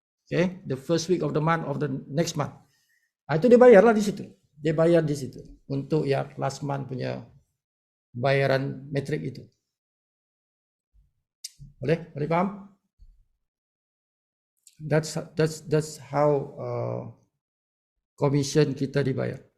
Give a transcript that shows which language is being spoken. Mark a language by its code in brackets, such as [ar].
[en] Okay, the first week of the month of the next month. [ms] Itu dia bayarlah di situ. Dia bayar di situ untuk yang [en] last month [ms] punya bayaran metrik itu. Boleh faham? [en] That's how commission [ms] kita dibayar.